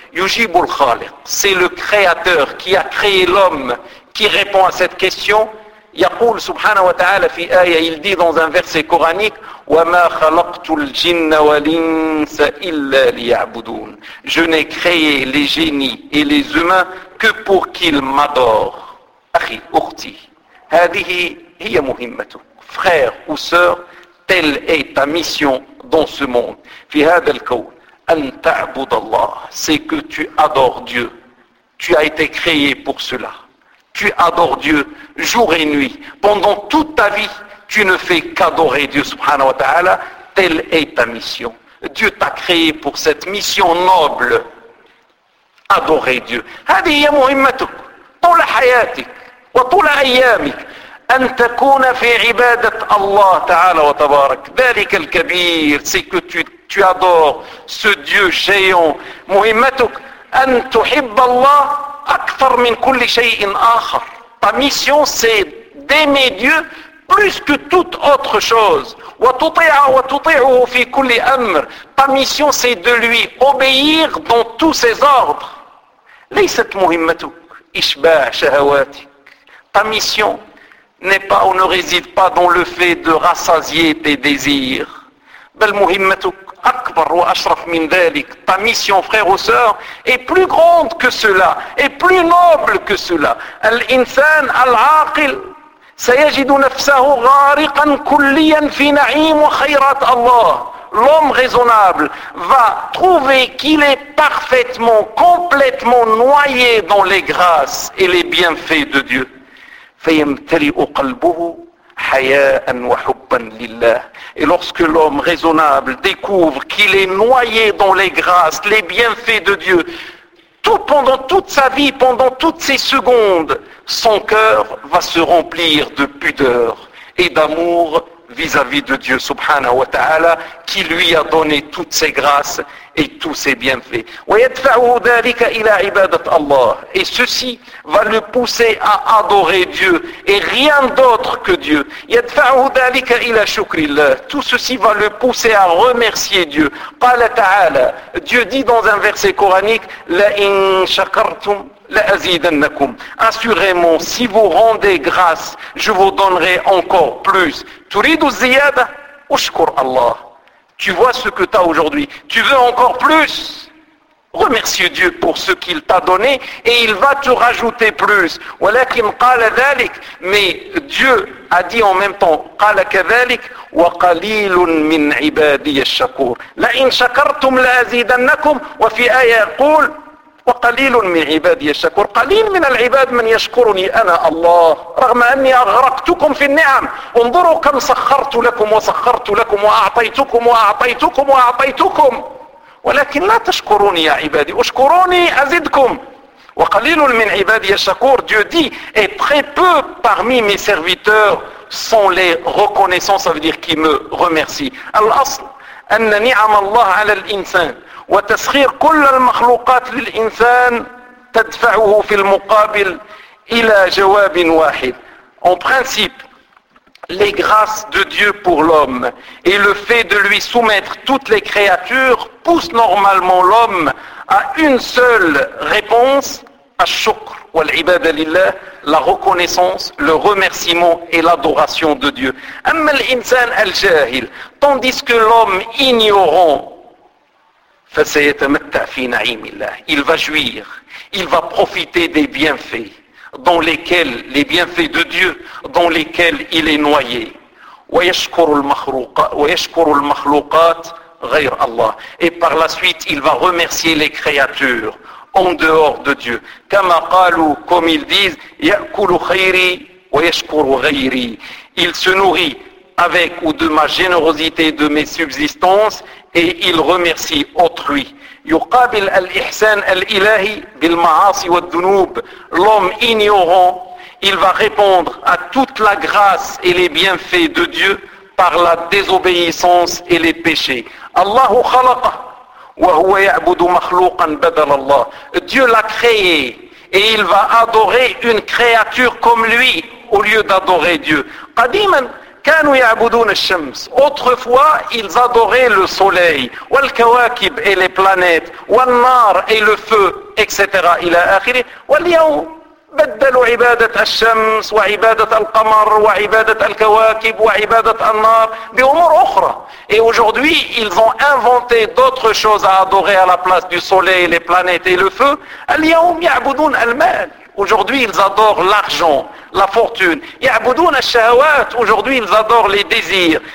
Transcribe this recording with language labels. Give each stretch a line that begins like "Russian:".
French: Yujibul Khaliq, c'est le créateur qui a créé l'homme qui répond à cette question.
Arabic: يقول سبحانه وتعالى في آية
French: il dit dans un verset coranique
Arabic: وما خلقت الجن والإنس إلا ليعبدون.
French: Je n'ai créé les génies et les humains que pour qu'ils m'adorent.
Arabic: أخي أختي هذه هي مهمتك.
French: Frère ou sœur, telle est ta mission dans ce monde.
Arabic: في هذا الكون أن تعبد الله,
French: c'est que tu adores Dieu. Tu as été créé pour cela. Tu adores Dieu jour et nuit. Pendant toute ta vie, tu ne fais qu'adorer Dieu
Arabic: subhanahu wa ta'ala.
French: Telle est ta mission. Dieu t'a créé pour cette mission noble. Adorer Dieu.
Arabic: هذه هي مهمتك طول حياتك وطول أيامك أن تكون في عبادة الله تعالى وتبارك ذلك الكبير.
French: C'est que tu adores ce Dieu géant.
Arabic: مهمتك أن تحب الله أكثر من كل شيء آخر.
French: Ta mission c'est d'aimer Dieu plus que toute autre chose.
Arabic: وتطيعه في كل أمر.
French: Ta mission c'est de lui obéir dans tous ses ordres.
Arabic: ليست مهمتك إشباع شهواتك.
French: Ta mission n'est pas ou ne réside pas dans le fait de rassasier tes désirs.
Arabic: بل مهمتك أكبر وأشرف من ذلك.
French: Ta mission, frère ou sœur, est plus grande que cela, est plus noble que cela.
Arabic: الإنسان العاقل سيجد نفسه غارقا كليا في نعيم وخيرات الله.
French: L'homme raisonnable va trouver qu'il est parfaitement, complètement noyé dans les grâces et les bienfaits de Dieu.
Arabic: فيمتلئ قلبه حياء وحبا لله.
French: Et lorsque l'homme raisonnable découvre qu'il est noyé dans les grâces, les bienfaits de Dieu, tout pendant toute sa vie, pendant toutes ses secondes, son cœur va se remplir de pudeur et d'amour vis-à-vis de Dieu
Arabic: subhanahu wa ta'ala
French: qui lui a donné toutes ses grâces et tous ses bienfaits.
Arabic: وَيَدْفَعُهُ ذَلِكَ إِلَىٰ عِبَادَةَ اللَّهِ.
French: Et ceci va le pousser à adorer Dieu et rien d'autre que Dieu.
Arabic: يَدْفَعُهُ ذَلِكَ إِلَىٰ شُكْرِ اللَّهِ.
French: Tout ceci va le pousser à remercier Dieu.
Arabic: قَالَ تَعَالَى.
French: Dieu dit dans un verset coranique
Arabic: لَإِن شَكَرْتُمْ لَأَزِيدَنَّكُمْ.
French: Assurément, si vous rendez grâce, je vous donnerai encore plus.
Arabic: تُرِيدُ الزِّيَادَ أُشْكُرْ اللَّهِ.
French: Tu vois ce que tu as aujourd'hui. Tu veux encore plus? Remercie Dieu pour ce qu'il t'a donné et il va te rajouter plus.
Arabic: وَلَكِمْ قَالَ ذَلِكَ.
French: Mais Dieu a dit en même temps
Arabic: قَالَ كَذَلِكَ وَقَلِيلٌ مِّنْ عِبَادِيَ الشَّكُورِ لَإِنْ شَكَرْتُمْ لَأَزِيدَنَّكُمْ وَفِي آيَةٍ يَقُولُ وَقَلِيلٌ مِّنْ عِبَادِيَ الشَّكُورِ. قَلِيل مِّنَ الْعِبَادِ مَنْ يَشْكُرُنِي أَنَا اللَّهُ رَغْمَ أَنِّي أَغْرَقْتُكُمْ فِي النِّعَمِ. انظروا كم سخرت لكم وسخرت لكم وأعطيتكم وأعطيتكم وأعطيتكم ولكن لا تشكروني يا عبادي. أشكروني أزدكم. وَقَلِيلٌ مِّنْ عِبَادِيَ الشَّكُورِ.
French: Dieu dit et très peu parmi mes serviteurs sont les reconnaissants, ça veut dire qui me remercient.
Arabic: الأصل أن نعم الله على الإنسان وتسخير كل المخلوقات للإنسان تدفعه في المقابل إلى جواب واحد.
French: En principe, les grâces de Dieu pour l'homme et le fait de lui soumettre toutes les créatures poussent normalement l'homme à une seule réponse,
Arabic: al-shukr wal-ibada lillah,
French: la reconnaissance, le remerciement et l'adoration de Dieu.
Arabic: Amma al-insan al-jahil,
French: tandis que l'homme ignorant,
Arabic: fasayatamatta fi na'imillah,
French: il va jouir, il va profiter des bienfaits, dans lesquels, les bienfaits de Dieu, dans lesquels il est noyé.
Arabic: وَيَشْكُرُ الْمَخْلُوقَاتِ غَيْرَ اللَّهِ.
French: Et par la suite, il va remercier les créatures en dehors de Dieu.
Arabic: كَمَا قَالُوا,
French: comme ils disent,
Arabic: يَأْكُلُ خَيْرِي وَيَشْكُرُ غَيْرِي.
French: Il se nourrit avec ou de ma générosité, de mes subsistances, et il remercie autrui.
Arabic: يقابل الإحسان الإلهي بالمعاصي والذنوب.
French: L'homme ignorant, il va répondre à toute la grâce et les bienfaits de Dieu par la désobéissance et les péchés.
Arabic: Allah خلق وهو يعبد مخلوقا بدل الله.
French: Dieu l'a créé et il va adorer une créature comme lui au lieu d'adorer Dieu.
Arabic: قديما كانوا يعبدون الشمس.
French: Autrefois, ils adoraient le soleil.
Arabic: والكواكب
French: et les planètes.
Arabic: والنار
French: et le feu, etc.
Arabic: إلى آخره. واليوم بدلوا عبادة الشمس وعبادة القمر وعبادة الكواكب وعبادة النار بأمور أخرى.
French: Et aujourd'hui, ils ont inventé d'autres choses à adorer à la place du soleil, les planètes et le feu.
Arabic: اليوم يعبدون المال.
French: Aujourd'hui, ils adorent l'argent, la fortune.
Arabic: يعبدون الشهوات.
French: Aujourd'hui, ils adorent les désirs.